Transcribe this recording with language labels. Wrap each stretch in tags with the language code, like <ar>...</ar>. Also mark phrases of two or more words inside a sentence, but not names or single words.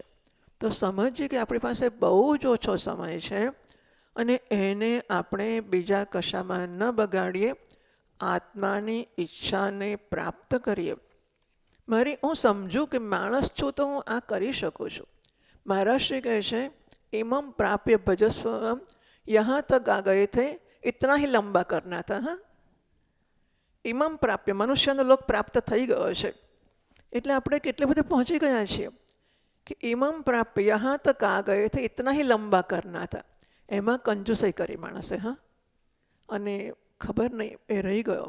<gu>તો સમજીએ કે આપણી પાસે બહુ જ ઓછો સમય છે અને એને આપણે બીજા કશામાં ન બગાડીએ, આત્માની ઈચ્છાને પ્રાપ્ત કરીએ. હું સમજું કે માણસ છું તો હું આ કરી શકું છું. મહારાજ કહે છે</gu> <sa>इमं प्राप्य भजस्व</sa> <hi>यहाँ तक आ गए थे इतना ही लंबा करना था.</hi> <gu>હા,</gu> <sa>इमम् प्राप्य</sa> <gu>મનુષ્યનો લોક પ્રાપ્ત થઈ ગયો છે એટલે આપણે કેટલે બધે પહોંચી ગયા છીએ કે</gu> <sa>इमम् प्राप्य</sa> <hi>यहाँ तक आ गए थे इतना ही लंबा करना</hi> <gu>હતા. એમાં કંજુસાઈ કરી માણસે. હા, અને ખબર નહીં એ રહી ગયો.</gu>